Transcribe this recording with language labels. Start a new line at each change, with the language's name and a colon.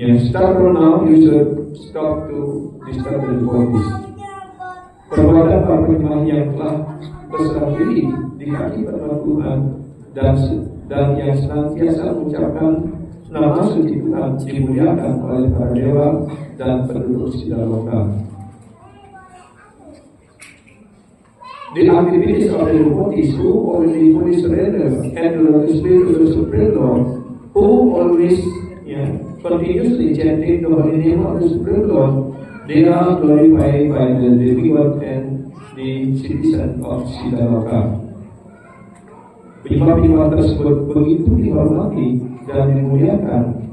English: Start from now, you should stop to disturb the devotees.
Indonesian: Perbuatan para penyembah yang telah berserah diri di kaki patah Tuhan dan yang senantiasa mengucapkan nama suci Tuhan dimuliakan oleh para dewa dan penduduk Sidaloka.
English: The activities of the devotees who already fully surrender and to the Spirit of the Supreme Lord, who always continuously chanting the holy name of the Supreme Lord, they are glorified by the demigod and the citizen of Sidaloka.
Indonesian: Penyembah-penyembah tersebut begitu dihormati dan dimuliakan.